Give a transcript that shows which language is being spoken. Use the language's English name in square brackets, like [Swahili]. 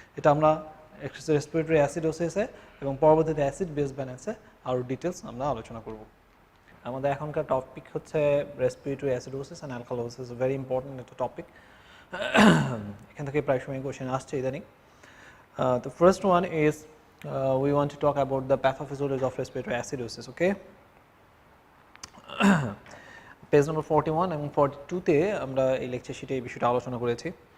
[Bangla] এটা আমরা রেসপিরেটরি অ্যাসিডোসিসে এবং পরবর্তীতে অ্যাসিড বেস ব্যালেন্সে আরও ডিটেলস আমরা আলোচনা করব। আমাদের এখনকার টপিক হচ্ছে respiratory acidosis and alkalosis, very important একটা টপিক, এখান থেকে প্রায় সময় কোশ্চেন আসছে ইদানিং। [English] The first one is we want to talk about the pathophysiology of respiratory acidosis, okay? [Bangla] Page নম্বর 41 এবং 42-তে আমরা এই লেকচার শিটে এই বিষয়টা আলোচনা করেছি।